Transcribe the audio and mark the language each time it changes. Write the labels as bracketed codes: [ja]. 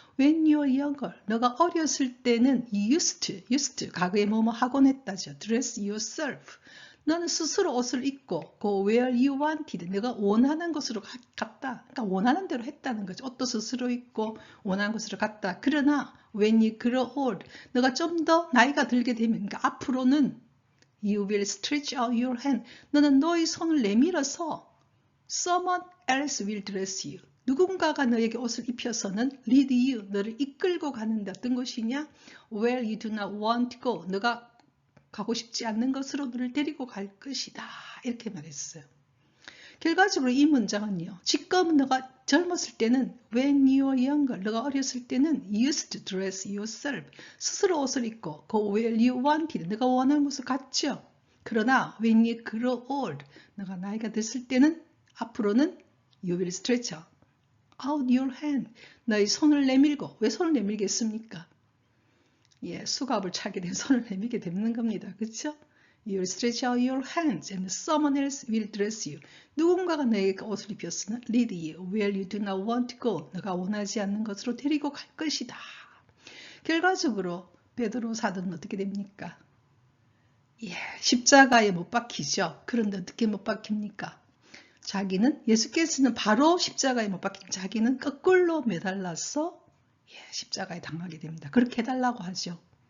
[en] When you are younger, [ko] 너가 어렸을 때는 [en] used to, [ko] 과거에 뭐뭐 하곤 했다죠. [en] Dress yourself. [ko] 너는 스스로 옷을 입고 [en] go where you wanted. [ko] 내가 원하는 곳으로 갔다. 그러니까 원하는 대로 했다는 거죠. 옷도 스스로 입고 원하는 곳으로 갔다. [en] 그러나 when you grow old, [ko] 너가 좀 더 나이가 들게 되면, 그러니까 앞으로는 [en] you will stretch out your hand. [ko] 너는 너의 손을 내밀어서 [en] someone else will dress you. [ko] 누군가가 너에게 옷을 입혀서는 [en] lead you, [ko] 너를 이끌고 가는데 어떤 곳이냐? [en] Where you do not want to go. [ko] 너가 가고 싶지 않는 것으로 너를 데리고 갈 것이다. 이렇게 말했어요. 결과적으로 이 문장은요. 지금 너가 젊었을 때는 [en] when you are younger, [ko] 너가 어렸을 때는 [en] used to dress yourself. [ko] 스스로 옷을 입고 [en] go where you wanted. [ko] 너가 원하는 곳을 갔죠. [en] 그러나 when you grow old, [ko] 너가 나이가 됐을 때는 앞으로는 [en] you will stretch out your hand. [ko] 너의 손을 내밀고, 왜 손을 내밀겠습니까? 예, 수갑을 차게 된 손을 내밀게 되는 겁니다. 그렇죠? [en] You will stretch out your hands and someone else will dress you. [ko] 누군가가 너에게 옷을 입혔으나 [en] lead you where you do not want to go. [ko] 너가 원하지 않는 것으로 데리고 갈 것이다. 결과적으로 베드로 사도는 어떻게 됩니까? 예, 십자가에 못 박히죠. 그런데 어떻게 못 박힙니까? 자기는 예수께서는 바로 십자가에 못 박힌 자기는 거꾸로 매달라서 십자가에 당하게 됩니다. 그렇게 해달라고 하죠.